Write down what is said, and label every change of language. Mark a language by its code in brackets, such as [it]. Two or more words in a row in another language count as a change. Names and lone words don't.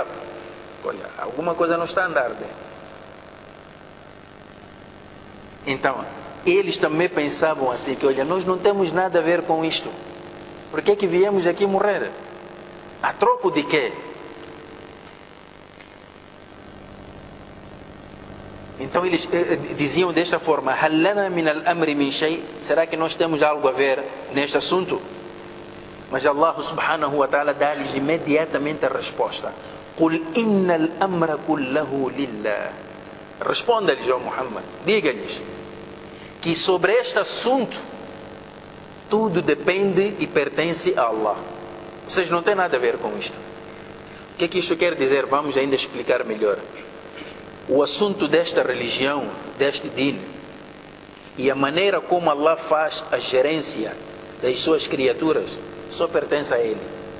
[pt] Olha, alguma coisa não está a andar bem. Então, eles também pensavam assim, que olha, nós não temos nada a ver com isto. Por que viemos aqui morrer? A troco de quê? Então eles diziam desta forma: [ar] هَلْ لَنَا مِنَ الْأَمْرِ مِنْ شَيْءٍ. [pt] Será que nós temos algo a ver neste assunto? Mas Allah [ar] سبحانه وتعالى [pt] dá-lhes imediatamente a resposta: [ar] قُلْ إِنَّ الْأَمْرَ كُلَّهُ لِلَّهِ. [pt] Responda-lhes, ó Muhammad, diga-lhes que sobre este assunto tudo depende e pertence a Allah. Vocês não têm nada a ver com isto. O que isto quer dizer? Vamos ainda explicar melhor. O assunto desta religião, deste din, e a maneira como Allah faz a gerência das suas criaturas, só pertence a Ele.